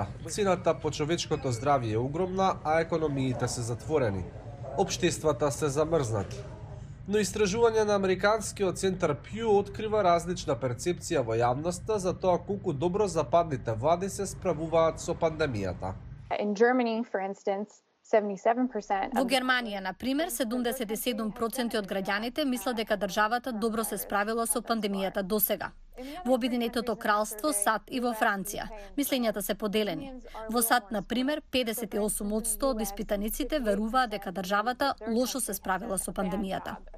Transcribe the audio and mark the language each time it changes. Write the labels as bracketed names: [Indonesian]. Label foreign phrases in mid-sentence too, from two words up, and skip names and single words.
[Macedonian] Цената по човечкото здравје е огромна, а економиите се затворени. Општествата се замрзнати. Но истражување на Американскиот центар Пју открива различна перцепција во јавноста за тоа колку добро западните влади се справуваат со пандемијата. [English] In Germany, for instance, 77%. [Macedonian] Во Германија, на пример, 77% од граѓаните мислат дека државата добро се справила со пандемијата досега. Во Обединетото кралство, САД и во Франција мислењата се поделени. Во САД, на пример, 58% од испитаниците веруваат дека државата лошо се справила со пандемијата.